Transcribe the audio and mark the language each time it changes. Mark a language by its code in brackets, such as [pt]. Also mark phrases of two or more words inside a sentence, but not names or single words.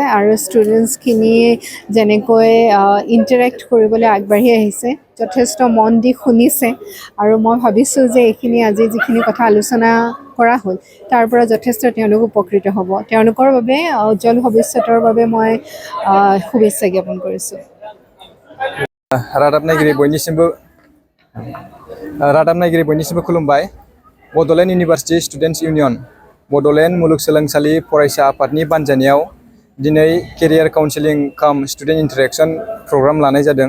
[as] আৰু ষ্টুডেণ্টছখিনিয়ে যেনেকৈ ইণ্টাৰেক্ট কৰিবলৈ আগবাঢ়ি আহিছে, যথেষ্ট মন দি শুনিছে, আৰু মই ভাবিছোঁ যে এইখিনি আজি যিখিনি কথা আলোচনা কৰা হ'ল তাৰ পৰা যথেষ্ট তেওঁলোক উপকৃত হ'ব। তেওঁলোকৰ বাবে উজ্জ্বল ভৱিষ্যতৰ বাবে মই শুভেচ্ছা জ্ঞাপন কৰিছোঁ। [brx] रादाब नायगिरि बयनिसिमबो खुलुमबाय। बड'लेण्ड इउनिभार्सिटि स्टुडेन्टस इउनियन बड'लेण्ड मुलुगसोलोंसालि फरायसा आफादनि बानजायनायाव दिनै [en] career counselling [brx] काम [en] student interaction programme [brx] लानाय जादों।